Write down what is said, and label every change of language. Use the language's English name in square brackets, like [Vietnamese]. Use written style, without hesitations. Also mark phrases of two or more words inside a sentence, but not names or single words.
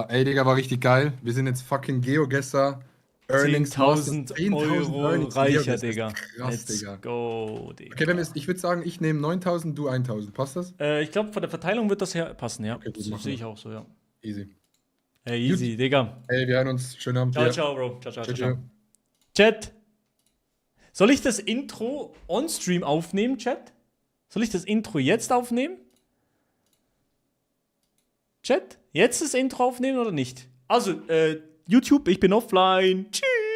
[German] Ey, Digga, war richtig geil. Wir sind jetzt fucking GeoGuessr. Earnings 10.000 Euro Earnings. reicher, GeoGuessr. Digga. Krass, Let's Digga. go, Digga. Okay, ich würde sagen, ich nehme 9.000, du 1.000. Passt das? Ich glaube, von der Verteilung wird das ja passen, ja. Okay, gut, Das machen sehe wir. ich auch so, ja. Easy. Hey, easy, Digga. Ey, wir hören uns. Schönen Abend. Ciao, dir. ciao, Bro. Ciao, ciao, Ciao, ciao. ciao. Chat. Soll ich das Intro on-stream aufnehmen, Chat? Soll ich das Intro jetzt aufnehmen? Chat? Jetzt das Intro aufnehmen oder nicht? Also, YouTube, ich bin offline. Tschüss.